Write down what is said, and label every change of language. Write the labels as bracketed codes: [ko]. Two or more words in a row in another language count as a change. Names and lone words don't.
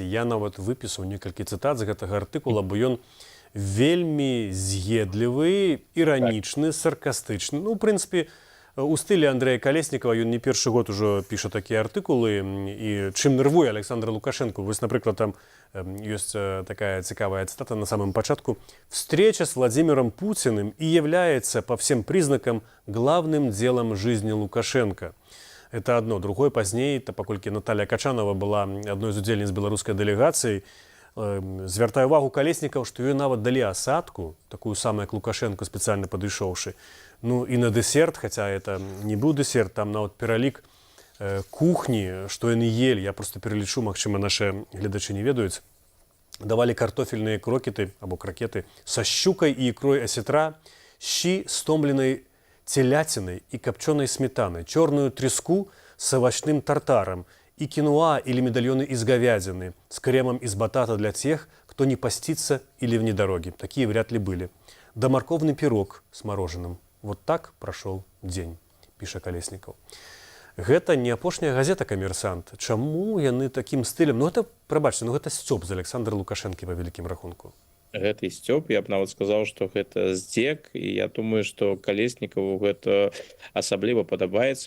[be] Я нават выпісаў некалькі цытат з гэтага артыкула, бо ён вельмі з'едлівы, іранічны, саркастычны. У прынцыпе, у стылі Андрэя Калеснікава ён не першы год ужо піша такія артыкулы, і чым нервуе Александра Лукашенко. Вось, напрыклад, там ёсць такая цікавая цитата [ru] на самом [be] початку. [ru] «Встреча с Владимиром Путиным и является по всем признакам главным делом жизни Лукашенко». Это одно. Другое, поздней, [be] паколькі Наталья Качанова была адной з удзельніц беларускай дэлегацыі, звяртае увагу Калеснікаў, што ёй нават далі асадку, такую самую, як Лукашенко, спецыяльна падышоўшы. І на дэсерт, хаця это не быў дэсерт, там нават пералік кухні, што яны елі, я просто пералічу, магчыма, нашы гледачы не ведаюць. Давалі картофельныя крокеты, або кракеты, са щукай і ікрой асетра, [ru] щі з томленай целятиной и копченой сметаной, черную треску с овощным тартаром и киноа или медальоны из говядины с кремом из батата для тех, кто не постится или вне дороги. Такие вряд ли были. Да морковный пирог с мороженым. Вот так прошел день, пишет Колесников. [be] Гэта не апошняя газета «Камерсант». Чаму яны таким стылем? Гэта, прабачце, гэта сцёб з Александра Лукашэнкі па вялікім рахунку. Гэты сцёб, я б нават сказаў, што гэта здзек, і я думаю, што Калеснікаву гэта асабліва падабаецца.